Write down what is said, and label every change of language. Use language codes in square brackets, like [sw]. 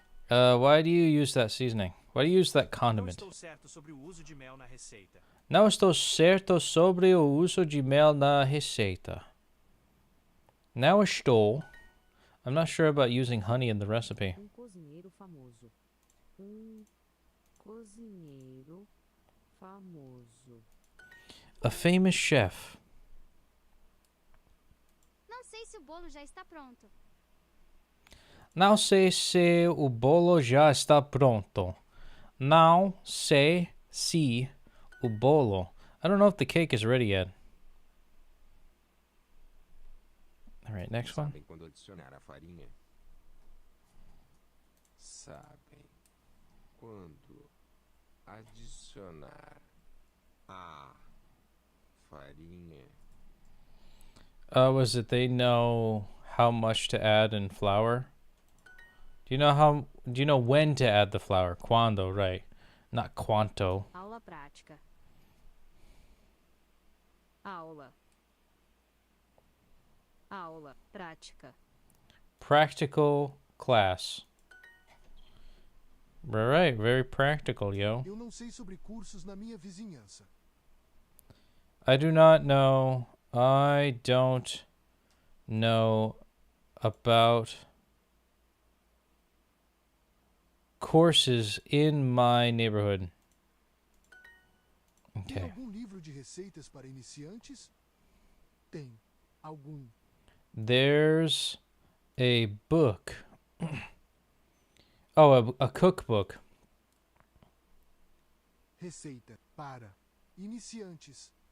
[en] Why do you use that seasoning? Why do you use that condiment? [pt] Não estou certo sobre o uso de mel na receita. Não estou certo sobre o uso de mel na receita. Now estou. [en] I'm not sure about using honey in the recipe. [pt] Cozinheiro famoso. Cozinheiro famoso. [en] A famous chef. [pt] Não sei se o bolo já está pronto. Não sei se o bolo já está pronto. Não sei se o bolo. [en] I don't know if the cake is ready yet. All right, next one. [pt] Sabem quando adicionar a farinha? Sabem quando adicionar a farinha? [en] Was it they know how much to add in flour? Do you know when to add the flour? Quando, right? Not quanto. [pt] Aula prática. Aula prática. [en] Practical class. Right, very practical, yo. [pt] Eu não sei sobre cursos na minha vizinhança. [en] I do not know. I don't know about courses in my neighborhood. [pt] Tem [en] Okay. [pt] algum livro de receitas para iniciantes? Tem algum. [en] There's a book. Oh, a cookbook. [pt] Receita para iniciantes.